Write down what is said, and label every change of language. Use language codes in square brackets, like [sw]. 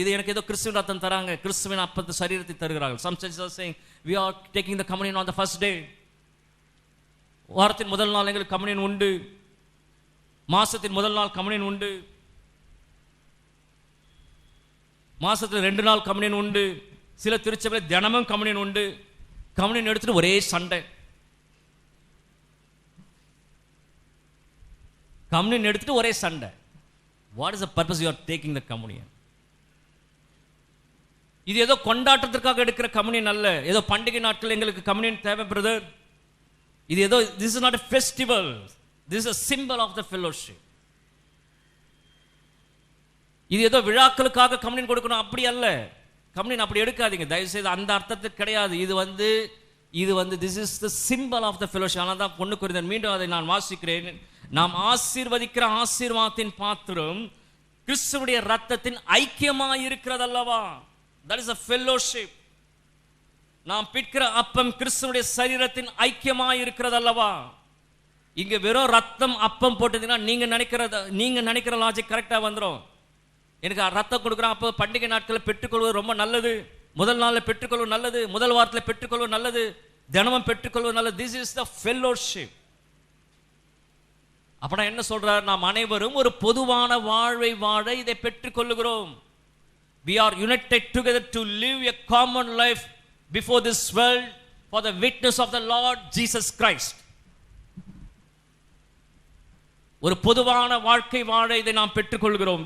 [ta] இது எனக்கு ஏதோ கிறிஸ்துவின் ரத்தம் தராங்க, கிறிஸ்துவின் அப்பத்து சரீரத்தை தருகிறார்கள். [en] Some churches are saying we are taking the communion on the first day. [ta] வாரத்தின் முதல் நாள் எங்களுக்கு கம்யூனியன் உண்டு, மாசத்தின் முதல் நாள் கம்யூனியன் உண்டு, மாசத்துல 2 நாள் கம்யூனியன் உண்டு, சில திருச்சபையில் தினமும் கம்யூனியன் உண்டு. கம்யூனியன் எடுத்துட்டு ஒரே சண்டை. கம்யூனியன் எடுத்துட்டு ஒரே சண்டை. [en] What is the purpose you are taking the communion? [ta] இது ஏதோ கொண்டாட்டத்திற்காக எடுக்கிற கம்யூனியன் அல்ல. ஏதோ பண்டிகை நாட்கள் எங்களுக்கு கம்யூனியன் தேவை பிரதர். இது ஏதோ [en] this is not a festival. This is a symbol of the fellowship. [ta] இது ஏதோ விழாக்களுக்காக கம்யூனியன் கொடுக்கணும் அப்படி அல்ல. கம்யூனியன் அப்படி எடுக்காதீங்க தயவு செய்து, அந்த அர்த்தத்துக்கு கிடையாது. இது வந்து [en] this is the symbol of the fellowship. [ta] ஆனால் தான் 1 கொரிந்தியர் மீண்டும் அதை நான் வாசிக்கிறேன். நாம் ஆசீர்வதிக்கிற ஆசீர்வாதத்தின் பாத்திரம் கிறிஸ்துவுடைய ரத்தத்தின் ஐக்கியமாய் இருக்கிறது அல்லவா? [en] That is a fellowship. [ta] நாம் பிற்கிற அப்பம் கிறிஸ்துவுடைய சரீரத்தின் ஐக்கியமாய் இருக்கிறது அல்லவா? இங்க வெறும் ரத்தம் அப்பம் போட்டதுன்னா நீங்க நினைக்கிற லாஜிக் கரெக்டா வந்துடும். எனக்கு ரத்தம் கொடுக்குறான், அப்போ பண்டிகை நாட்களில் பெற்றுக்கொள்வது ரொம்ப நல்லது, முதல் நாளில் பெற்றுக்கொள்வது நல்லது, முதல் வாரத்தில் பெற்றுக்கொள்வது நல்லது, தினமும் பெற்றுக்கொள்வது நல்லது. [en] This is the fellowship. [ta] அப்ப என்ன சொல்றார்? நாம் அனைவரும் ஒரு பொதுவான வாழ்வை வாழ இதை பெற்றுக் கொள்ளுகிறோம். [en] We are united together to live a common life before this world for the witness of the Lord Jesus Christ. [ta] ஒரு பொதுவான வாழ்க்கை வாழ இதை நாம் பெற்றுக் கொள்கிறோம்.